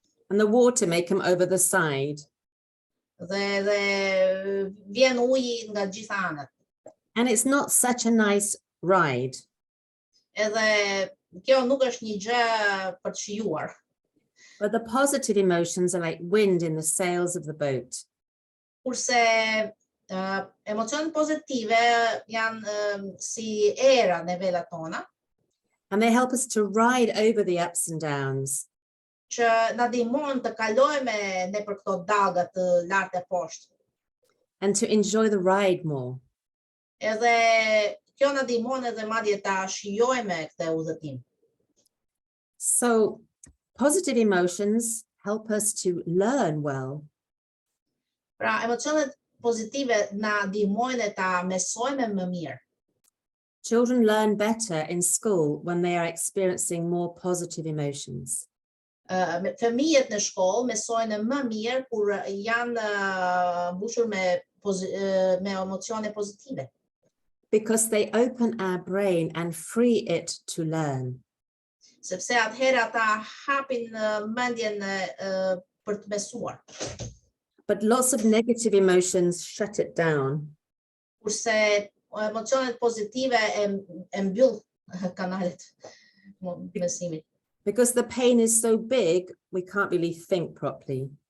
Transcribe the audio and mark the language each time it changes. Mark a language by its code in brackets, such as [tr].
[en] And the water may come over the side. [sq] Dhe vjen uji nga gjitha anët. [en] And it's not such a nice ride. [sq] Edhe kjo nuk është një gjë për të shijuar. [en] But the positive emotions are like wind in the sails of the boat. [sq] Kurse emocionet pozitive janë si era në velat tona, [en] And they help us to ride over the ups and downs. [sq] që na ndihmojnë të kalojmë nëpër këto dallga të lartë e poshtë. [en] And to enjoy the ride more. [sq] Edhe kjo na ndihmon edhe madje ta shijojmë këtë udhëtim. [en] So positive emotions help us to learn well. [sq] Pra, emocionet pozitive na ndihmojnë ta mësojmë më mirë. [en] Children learn better in school when they are experiencing more positive emotions. [sq] Fëmijët në shkollë mësojnë më mirë kur janë mbushur me emocione pozitive. [en] because they open our brain and free it to learn. [sq] Sepse atëherë ata hapin mendjen për të besuar. [en] But lots of negative emotions shut it down. [sq] Kurse emocionet pozitive e mbyll kanalet besimit. [en] Because the pain is so big, we can't really think properly.